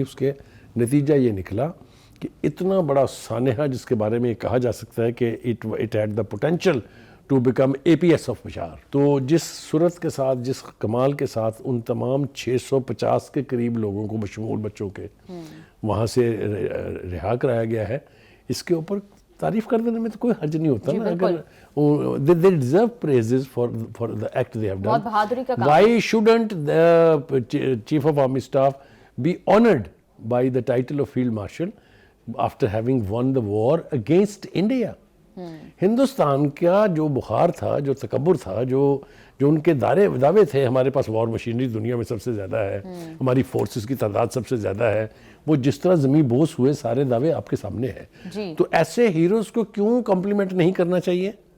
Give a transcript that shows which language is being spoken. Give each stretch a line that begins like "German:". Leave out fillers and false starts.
Urdu: اس کے نتیجہ یہ نکلا کہ اتنا بڑا سانحہ جس کے بارے میں یہ کہا جا سکتا ہے کہ
English: it had the potential to become A P S of Peshawar,
Urdu: تو جس صورت کے ساتھ جس کمال کے ساتھ ان تمام 650 کے قریب لوگوں کو بشمول بچوں کے وہاں سے رہا کرایا گیا ہے, اس کے اوپر تعریف کر دینے میں تو کوئی حرج نہیں ہوتا نا.
English: اگر they deserve praises for the act they have done.
Urdu: بہت بہادری کا کام.
English: Why shouldn't the chief of army staff be honored by the title of field marshal after having won the war against India?
Urdu: Hindustan کا جو بخار تھا, جو تکبر تھا, جو ان کے دعوے تھے, ہمارے پاس وار مشینری دنیا میں سب سے زیادہ ہے, ہماری فورسز کی تعداد سب سے زیادہ ہے, وہ جس طرح زمین بوس ہوئے سارے دعوے آپ کے سامنے ہیں. تو ایسے ہیروز کو کیوں کمپلیمنٹ نہیں کرنا چاہیے؟